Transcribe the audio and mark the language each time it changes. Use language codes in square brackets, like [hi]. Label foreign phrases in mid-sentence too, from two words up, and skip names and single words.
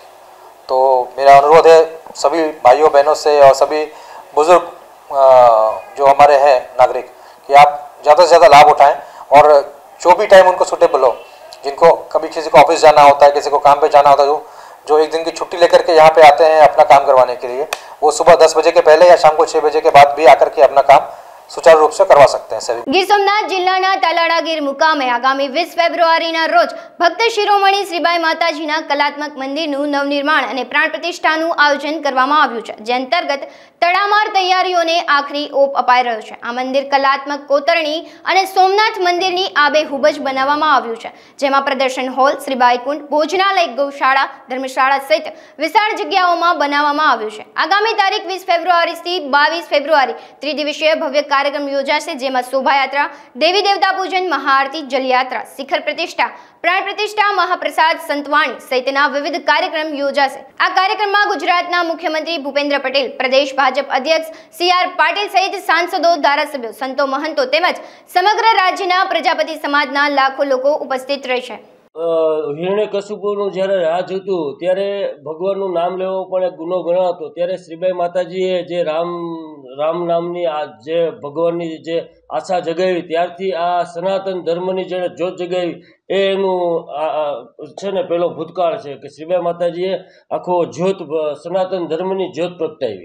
[hi] तो मेरा अनुरोध है सभी भाइयों बहनों से और सभी बुज़ुर्ग जो हमारे हैं नागरिक कि आप ज़्यादा से ज़्यादा लाभ उठाएं और जो भी टाइम उनको सूटेबल हो, जिनको कभी किसी को ऑफिस जाना होता है, किसी को काम पे जाना होता है, जो एक दिन की छुट्टी लेकर के यहाँ पे आते हैं अपना काम करवाने के लिए, वो सुबह 10 बजे के पहले या शाम को 6 बजे के बाद भी आकर के अपना काम सुचारू रूप से करवा सकते हैं। [gu] ગીર સોમનાથ જિલ્લાના તાલાળા ગીર મુકામે આગામી 20 ફેબ્રુઆરીના રોજ ભક્ત શિરોમણી શ્રીબાઈ માતાજીના કલાત્મક મંદિરનું નવનિર્માણ અને પ્રાણ પ્રતિષ્ઠાનું આયોજન કરવામાં આવ્યું છે, જે અંતર્ગત તડામાર તૈયારીઓને આખરી ઓપ અપાઈ રહ્યો છે। આ મંદિર કલાત્મક કોતરણી અને સોમનાથ મંદિરની આબેહૂબ જ બનાવવામાં આવ્યું છે, જેમાં પ્રદર્શન હોલ, શ્રીબાઈ કુંડ, ભોજનાલય, ગૌશાળા, ધર્મશાળા સહિત વિશાળ જગ્યાઓમાં બનાવવામાં આવ્યું છે। આગામી તારીખ 20 ફેબ્રુઆરીથી 22 ફેબ્રુઆરી ત્રિદિવસીય ભવ્ય કાર્યક્રમ યોજાશે, જેમાં શોભાયાત્રા, દેવી દેવતા પૂજન, મહાઆરતી, જળયાત્રા, શિખર પ્રતિષ્ઠા, પ્રાણ પ્રતિષ્ઠા, મહાપ્રસાદ, સંતવાણી સહિતના વિવિધ કાર્યક્રમ યોજાશે। આ કાર્યક્રમમાં ગુજરાતના મુખ્યમંત્રી ભૂપેન્દ્ર પટેલ, પ્રદેશ ભાજપ અધ્યક્ષ CR પાટીલ સહિત સાંસદો, ધારાસભ્યો, સંતો મહંતો તેમજ સમગ્ર રાજ્યના પ્રજાપતિ સમાજના લાખો લોકો ઉપસ્થિત રહેશે। हिरण्यकशिपुનું જ્યારે રાજ હતું ત્યારે ભગવાનનું નામ લેવો પણ એક ગુનો ગણાતો, ત્યારે શ્રીબાઈ માતાજીએ જે રામ નામની આ જે ભગવાનની જે આશા જગાવી, ત્યારથી આ સનાતન ધર્મની જેણે જ્યોત જગાવી એ એનું છે ને પેલો ભૂતકાળ છે કે શ્રીબાઈ માતાજીએ આખો જ્યોત સનાતન ધર્મની જ્યોત પ્રગટાવી।